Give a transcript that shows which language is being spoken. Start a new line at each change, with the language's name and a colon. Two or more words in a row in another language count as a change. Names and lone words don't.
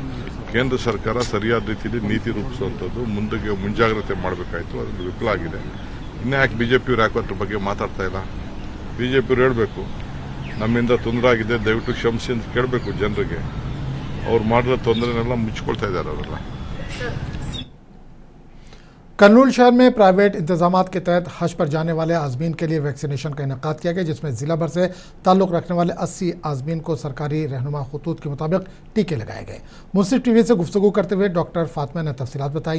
Kannada: ಕೇಂದ್ರ ಸರ್ಕಾರ ಸರಿಯಾದ ರೀತಿಯಲ್ಲಿ ನೀತಿ ರೂಪಿಸುವಂಥದ್ದು, ಮುಂಜಾಗ್ರತೆ ಮಾಡಬೇಕಾಯ್ತು, ಅದ್ರಲ್ಲಿ ವಿಫಲ ಆಗಿದೆ. ಇನ್ಯಾಕೆ ಬಿಜೆಪಿಯವ್ರು ಯಾಕೆ ಅದ್ರ ಬಗ್ಗೆ ಮಾತಾಡ್ತಾ ಇಲ್ಲ? ಬಿಜೆಪಿಯವ್ರು ಹೇಳಬೇಕು, ನಮ್ಮಿಂದ ತೊಂದರೆ ಆಗಿದೆ, ದಯವಿಟ್ಟು ಕ್ಷಮಿಸಿ ಅಂತ ಕೇಳಬೇಕು ಜನರಿಗೆ. ಅವ್ರು ಮಾಡಿರೋ ತೊಂದರೆನೆಲ್ಲ ಮುಚ್ಕೊಳ್ತಾ ಇದ್ದಾರೆ ಅವರೆಲ್ಲ.
Urdu: کرنول شہر میں پرائیویٹ انتظامات کے تحت حج پر جانے والے عازمین کے لیے ویکسینیشن کا انعقاد کیا گیا، جس میں ضلع بھر سے تعلق رکھنے والے 80 عازمین کو سرکاری رہنما خطوط کے مطابق ٹیکے لگائے گئے. منصف ٹی وی سے گفتگو کرتے ہوئے ڈاکٹر فاطمہ نے تفصیلات بتائی.